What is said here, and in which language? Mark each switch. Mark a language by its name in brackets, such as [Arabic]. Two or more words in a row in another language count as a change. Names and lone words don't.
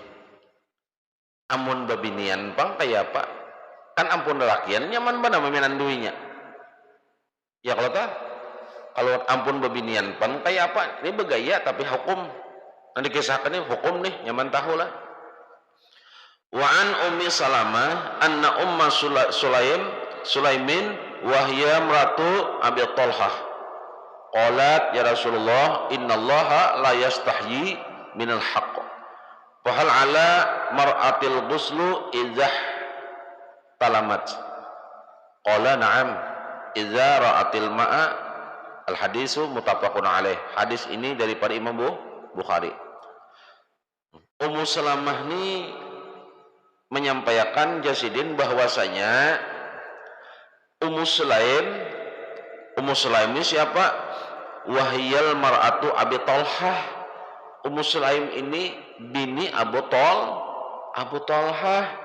[Banjar] Amun babinian pang kayak apa? Kan ampun lakian nyaman mana meminan duinya. Ya kalau ampun babinian pang kayak apa? Ini begaya tapi hukum. Nanti kisahkan ini hukum nih nyaman tahu lah. [Arabic] وعن أم سلمة أن أم سليم وهي امرأة أبي طلحة قالت يا رسول الله إن الله لا يستحيي من الحق فهل على المرأة الغسل إذا احتلمت قال نعم إذا رأت الماء الحديث متفق عليه. [Indonesian] Hadis ini daripada Imam Bukhari. Ummu Salamah ini menyampaikan Jasidin bahwasanya Ummu Sulaim ini siapa? [Arabic] وهي المرأة أبي طلحة. [Banjar] Ummu Sulaim ini bini Abu Talhah.